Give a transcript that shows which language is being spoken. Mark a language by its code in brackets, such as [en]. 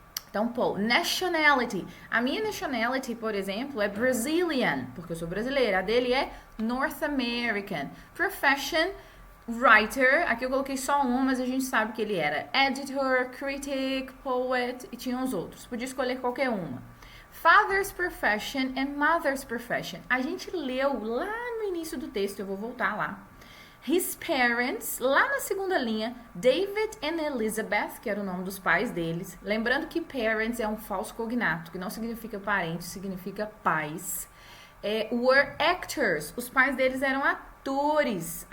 [pt] Então, Poe, nationality. A minha nationality, por exemplo, é Brazilian, porque eu sou brasileira. A dele é North American. Profession, writer. Aqui eu coloquei só uma, mas a gente sabe que ele era editor, critic, poet e tinha os outros. Podia escolher qualquer uma. [en] Father's profession and mother's profession. [pt] A gente leu lá no início do texto, eu vou voltar lá. [en] His parents, [pt] lá na segunda linha, David and Elizabeth, que era o nome dos pais deles. Lembrando que parents é um falso cognato, que não significa parente, significa pais. [en] Were actors, [pt] os pais deles eram atores.